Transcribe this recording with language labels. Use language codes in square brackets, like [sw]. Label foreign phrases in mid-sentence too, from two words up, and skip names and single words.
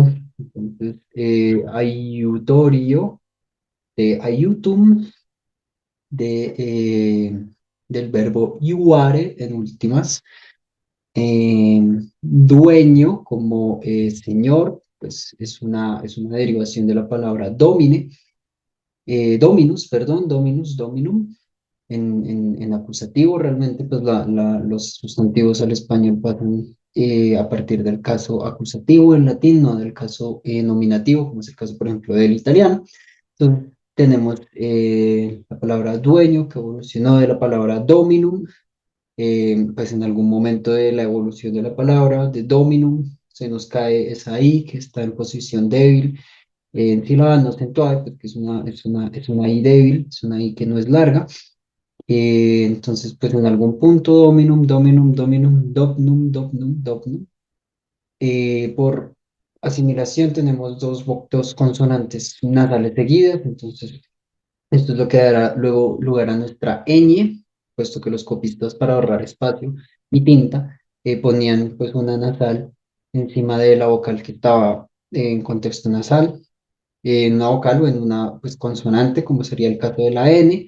[es] Entonces, ayutorio, de ayutum, del verbo iuare en últimas, eh, dueño como señor, pues es una derivación de la palabra domine, dominus, perdón, [la] dominus, dominum, [es] en acusativo. Realmente, pues los sustantivos al español pasan a partir del caso acusativo en latín, no del caso nominativo, como es el caso, por ejemplo, del italiano. Entonces, tenemos la palabra dueño, que evolucionó de la palabra dominum, pues en algún momento de la evolución de la palabra, de dominum, se nos cae esa I que está en posición débil, en sílaba no acentuada, porque es una I débil, es una I que no es larga. Entonces, pues en algún punto [la] dominum, dominum, dominum, domnum, domnum, domnum. [es] Por asimilación tenemos dos consonantes nasales seguidas, entonces esto es lo que dará luego lugar a nuestra ñ, puesto que los copistas para ahorrar espacio y tinta ponían pues una nasal encima de la vocal que estaba en contexto nasal, en una vocal o en una pues consonante, como sería el caso de la n.